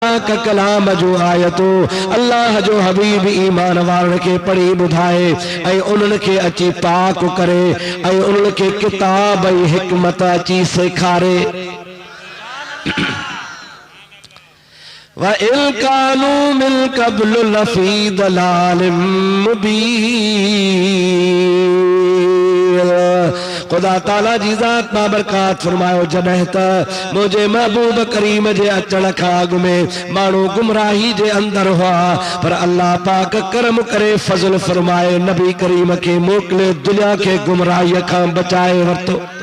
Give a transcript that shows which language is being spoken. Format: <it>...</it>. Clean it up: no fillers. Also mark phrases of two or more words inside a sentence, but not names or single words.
<sd>का कलाम जो आयतो अल्लाह जो हबीब ईमान वारन के पढ़ी बुधाए ऐं उन्हनि खे अची पाक करे ऐं उन्हनि खे किताब ऐं हिकमत अची सेखारे</sd> <ar>وإن كانوا من قبل لفي ضلال مبين.</ar> <sd>खुदा ताला जी ज़ात बाबरकात फरमायो जॾहिं त मुझे महबूब करीम जे अचण खां अॻु में माण्हू गुमराही जे अंदर हुआ पर अल्लाह पाक करम करे फज़ल फरमाए नबी करीम के मोकिले दुनिया के गुमराही खां बचाए वरितो।</sd>